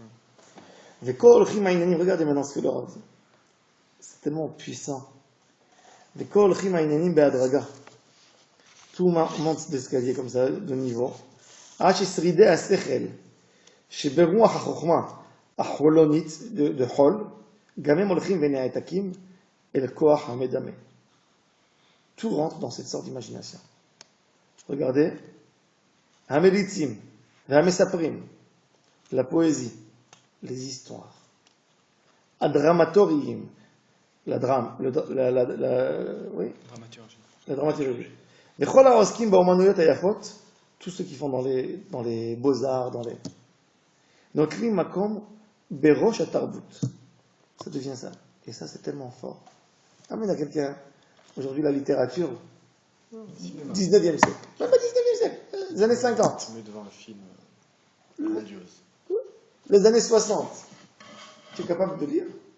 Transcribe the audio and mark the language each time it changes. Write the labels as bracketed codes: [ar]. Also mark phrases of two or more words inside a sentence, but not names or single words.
[fr] Regardez maintenant ce que leur dit. C'est tellement puissant. Tout monte d'escalier comme ça, de niveau. [he] de חול, גם הם הולכים ונעתקים אל כוח המדמה. [fr] Tout rentre dans cette sorte d'imagination. Regardez, [he] המליצים והמספרים, [fr] la poésie, les histoires, הדרמטוריים, la drame, oui, la dramaturgie. [he] וכל העוסקים באומנויות היפות, [fr] tous ceux qui font dans les beaux-arts, dans les... [he] נוטלים מקום בראש התרבות. [fr] Ça devient ça. Et ça, c'est tellement fort. Amène à quelqu'un, aujourd'hui, la littérature, 19e siècle. Même pas 19e siècle, les années 50. Tu mets devant un film grandiose. Les années 60. Tu es capable de lire?